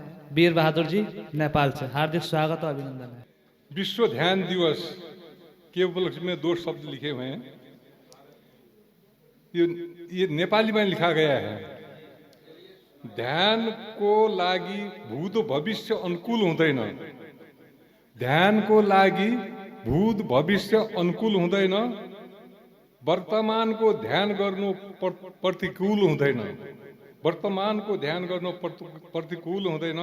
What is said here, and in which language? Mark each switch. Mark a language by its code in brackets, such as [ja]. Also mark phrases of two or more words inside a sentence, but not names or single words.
[hi] वीर बहादुर जी नेपाल से हार्दिक स्वागत और अभिनंदन है। विश्व ध्यान दिवस के उपलक्ष्य में 2 शब्द लिखे हुए हैं। ये नेपाली में लिखा गया है। [ne] ध्यान को लागि भूत भविष्य अनुकूल हुँदैन। ध्यान को लागि भूत भविष्य अनुकूल हुँदैन। वर्तमान को ध्यान गर्नु प्रतिकूल हुँदैन। वर्तमान को ध्यान गर्नु प्रतिकूल हुँदैन।